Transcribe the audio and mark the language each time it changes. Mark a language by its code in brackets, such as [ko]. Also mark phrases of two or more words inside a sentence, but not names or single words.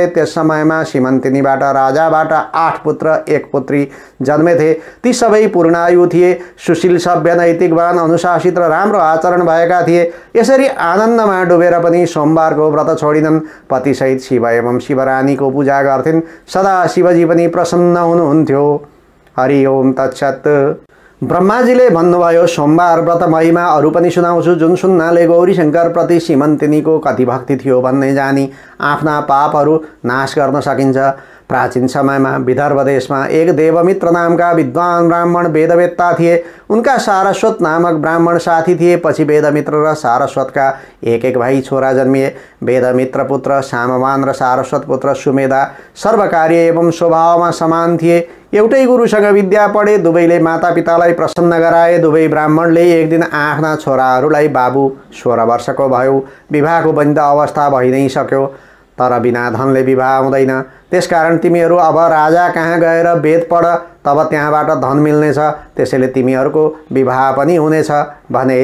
[ne] त्यस समयमा श्रीमन्तिनीबाट राजाबाट 8 पुत्र 1 पुत्री जन्मेथे। ती सबै पूर्णायु थिए, सुशील, सभ्य, नैतिकवान, अनुशासित र राम्रो आचरण भएका थिए। यसरी आनन्दमा डुबेर पनि सोमबारको व्रत छोडिनन्। पतिसहित शिव एवं शिवरानीको पूजा गर्थिन्। सदा शिवजी पनि प्रसन्न हुनुहुन्थ्यो। [sa] हरि ओम तत्सत्। [ne] ब्रह्माजीले भन्नुभयो, सोमबार व्रत महिमा अरू पनि सुनाउँछु, जुन सुन्नाले गौरीशङ्कर प्रति श्रीमन्तिनीको कति भक्ति थियो भन्ने जानी आफ्ना पापहरू नाश गर्न सकिन्छ। प्राचीन समयमा विदर्भ देशमा एक देवमित्र नामका विद्वान ब्राह्मण वेदवेत्ता थिए। उनका सारस्वत नामक ब्राह्मण साथी थिए। पछि वेदमित्र र सारस्वतका एक भाइ छोरा जन्मिए। वेदमित्र पुत्र सामवान र सारस्वत पुत्र सुमेधा सर्वकार्य एवं स्वभावमा समान थिए। एउटै गुरुसँग विद्या पढे। दुवैले मातापितालाई प्रसन्न गराए। दुवै ब्राह्मणले एक दिन आफ्ना छोराहरूलाई, बाबु 16 वर्षको भयो, विवाहको बन्द अवस्था भइ नै सक्यो, तर बिना धनले विवाह हुँदैन। त्यसकारण तिमीहरू अब राजा कहाँ गएर वेद पढ, तब त्यहाँबाट धन मिल्नेछ, त्यसैले तिमीहरूको विवाह पनि हुनेछ भने।